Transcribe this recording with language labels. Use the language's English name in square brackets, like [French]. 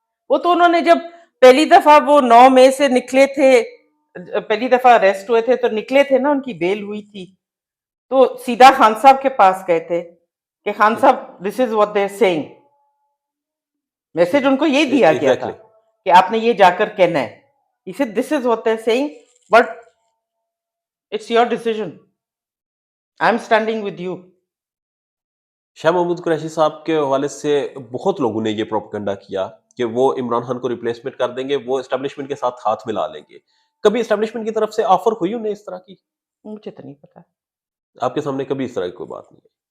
[Hindi] वो तो उन्होंने जब पहली दफा वो 9 मई से निकले थे, पहली दफा अरेस्ट हुए थे तो निकले थे ना, उनकी बेल हुई थी, तो सीधा खान साहब के पास गए थे कि खान ठीक [English] साहब this is what they are saying. [Hindi] Message उनको ये दिया गया था [English] exactly [Hindi] कि आपने ये जाकर कहना है। [English] He said this is what they're saying, but it's your decision. I'm standing with you. [Hindi] Shah Mahmood Qureshi साहब के हवाले से बहुत लोगों ने ये प्रोपेगेंडा किया कि वो इमरान खान को रिप्लेसमेंट कर देंगे, वो एस्टेब्लिशमेंट के साथ हाथ मिला लेंगे। कभी एस्टेब्लिशमेंट की तरफ से ऑफर हुई उन्हें इस तरह की? मुझे तो नहीं पता। आपके सामने कभी इस तरह की कोई बात नहीं है?